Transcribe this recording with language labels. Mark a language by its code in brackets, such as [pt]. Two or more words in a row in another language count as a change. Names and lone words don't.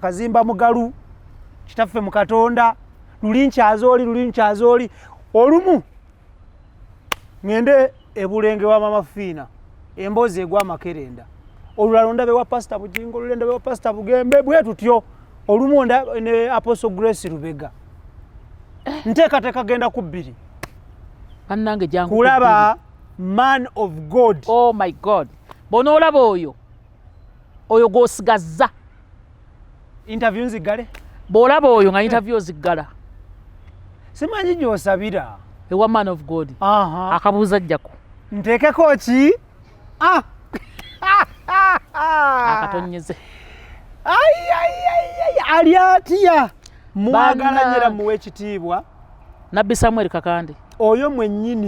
[lg] Kazimba Mugalu kitaffe mu Katonda luli nkyaze oli olumu ngende ebulenge wa Mama Fiina emboozi egwa makerenda olulala ondabe wa pastor Bujingo olulala ondabe wa pastor Bugembe bwe tutyo olumu ne Apostle Grace Rubega nteekateeka genda ku 2 bannange jangu [en] kulaba man of God. Oh my God, [lg] bona olaba oyo gosigaza interview nzigale bw'olaba oyo nga interview ziggala simanyi gy'osabira ewa [en] man of God [lg] akabuuza ajjako nteekeko ki akatonyeze ali atya mwagalanyera muwe ekitiibwa Nabbi Samuel Kakande oyo mwennyini